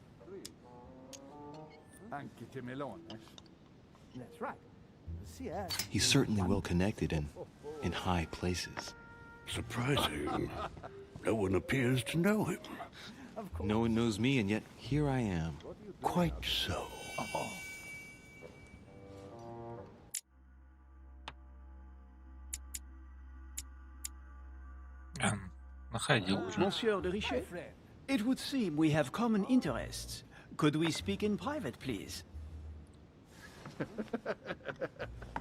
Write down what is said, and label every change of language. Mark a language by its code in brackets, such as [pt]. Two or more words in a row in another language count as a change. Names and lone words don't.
[en] That's right. Monsieur. He's certainly well connected and in high places. Surprising. No one appears to know him. No one knows me, and yet here I am. Quite so. [ru] Находил уже. [en] Monsieur de Richet, it would seem we have common interests. Could we speak in private, please?